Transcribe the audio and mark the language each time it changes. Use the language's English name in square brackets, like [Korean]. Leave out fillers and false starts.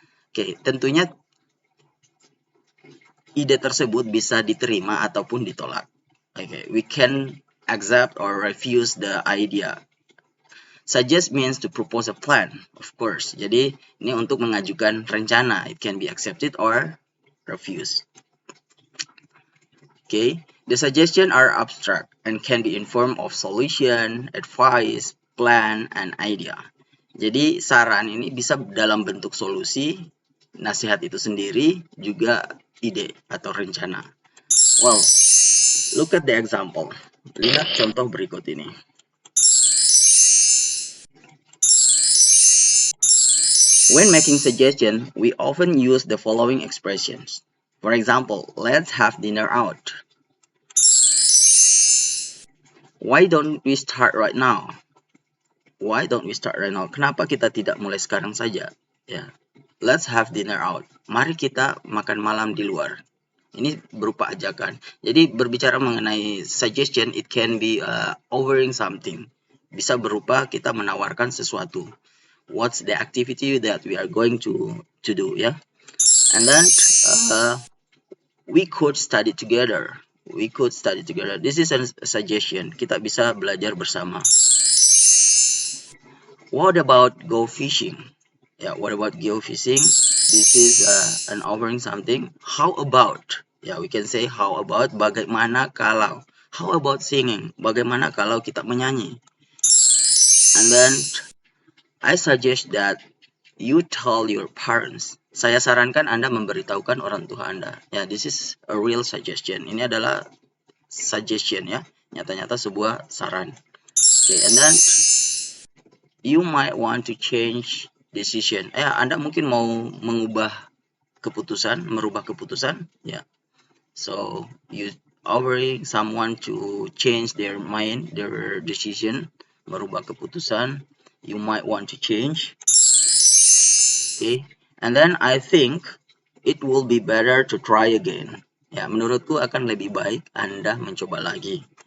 [Indonesian] Oke, tentunya ide tersebut bisa diterima ataupun ditolak. [English] Okay, we can accept or refuse the idea. Suggest means to propose a plan, of course. [Indonesian] Jadi, ini untuk mengajukan rencana. [English] It can be accepted or refused. Okay, the suggestions are abstract and can be in form of solution, advice, plan, and idea. [Indonesian] Jadi, saran ini bisa dalam bentuk solusi, nasihat itu sendiri, juga ide atau rencana. [English] Well, look at the example. [Indonesian] Lihat contoh berikut ini. [English] When making suggestion, we often use the following expressions. For example, let's have dinner out. Why don't we start right now? Why don't we start right now? [Indonesian] Kenapa kita tidak mulai sekarang saja? [English] Let's have dinner out. [Indonesian] Mari kita makan malam di luar. Ini berupa ajakan. Jadi berbicara mengenai suggestion, [English] it can be offering something. [Indonesian] Bisa berupa kita menawarkan sesuatu. [English] What's the activity that we are going to do, And then we could study together. This is a suggestion. [Indonesian] Kita bisa belajar bersama. [English] What about go fishing? What about go fishing? this is an offering something. How about? Ya, we can say how about. [Indonesian] Bagaimana kalau? [English] How about singing? [Indonesian] Bagaimana kalau kita menyanyi? [English] And then I suggest that you tell your parents. [Indonesian] Saya sarankan Anda memberitahukan orang tua Anda. Ya, [English] this is a real suggestion. [Indonesian] Ini adalah suggestion ya. Nyata-nyata sebuah saran. [English] Okay, and then you might want to change decision. [Indonesian] Anda mungkin mau merubah keputusan, ya. [English] So you offering someone to change their mind, their decision, [Indonesian] merubah keputusan. [English] You might want to change. Okay, and then I think it will be better to try again. [Indonesian] Ya, menurutku akan lebih baik Anda mencoba lagi.